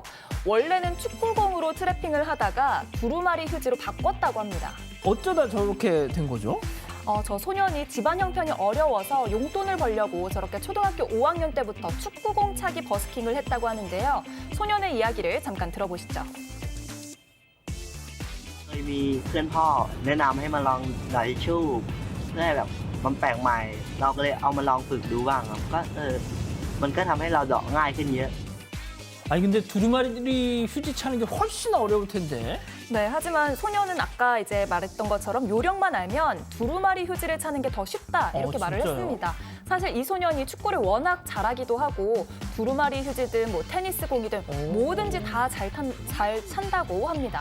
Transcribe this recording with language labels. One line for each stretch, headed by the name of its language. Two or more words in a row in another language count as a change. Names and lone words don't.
Korean: 원래는 축구공으로 트래핑을 하다가 두루마리 휴지로 바꿨다고 합니다. 어쩌다 저렇게 된 거죠? 저 소년이 집안 형편이 어려워서 용돈을 벌려고 저렇게 초등학교 5학년 때부터 축구공 차기 버스킹을 했다고 하는데요. 소년의 이야기를 잠깐 들어보시죠.
Thai: เคยมีเพื่อนพ่อแนะนำให้มาลองดอยชู่เพื่อให้แบบมันแปลกใหม่เราก็เลยเอามาลองฝึกดูบ้างครับก็มันก็ทำให้เราเดาะง่ายขึ้นเยอะ
Korean: 아니 근데 두루마리 휴지 차는 게 훨씬 어려울 텐데. 네, 하지만 소녀는 아까 이제 말했던 것처럼 요령만 알면 두루마리 휴지를 차는 게 더 쉽다 이렇게 말을 진짜요? 했습니다. 사실 이 소년이 축구를 워낙 잘하기도 하고 두루마리 휴지든 뭐 테니스공이든 뭐든지 다 잘 찬다고 합니다.